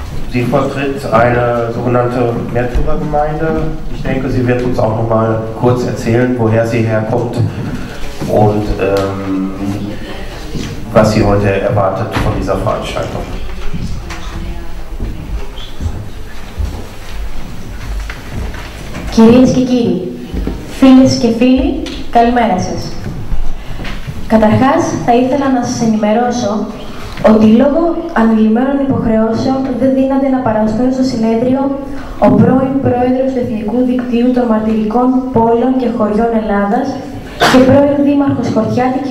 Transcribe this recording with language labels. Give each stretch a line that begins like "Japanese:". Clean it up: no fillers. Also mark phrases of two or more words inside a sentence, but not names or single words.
German: Sie vertritt eine sogenannte Märtyrergemeinde. Ich denke, sie wird uns auch noch mal kurz erzählen, woher sie herkommt und was sie heute erwartet von dieser Veranstaltung.
Greek: Κυρίες και κύριοι, φίλες και φίλοι, καλημέρα σας. Καταρχάς, θα ήθελα να σας ενημερώσω ότι λόγω ανηλυμένων υποχρεώσεων δεν δύναται να παραστούν στο συνέδριο ο πρώην πρόεδρος του Εθνικού Δικτύου των Μαρτυρικών Πόλεων και Χωριών Ελλάδας και πρώην δήμαρχος Χορτιάτη κ.